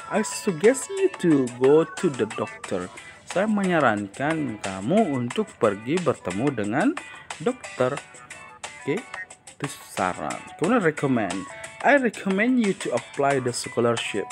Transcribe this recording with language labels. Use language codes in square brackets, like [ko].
[en] I suggest you to go to the doctor. [id] Saya menyarankan kamu untuk pergi bertemu dengan dokter. Oke, itu saran. Kemudian recommend. [en] I recommend you to apply the scholarship.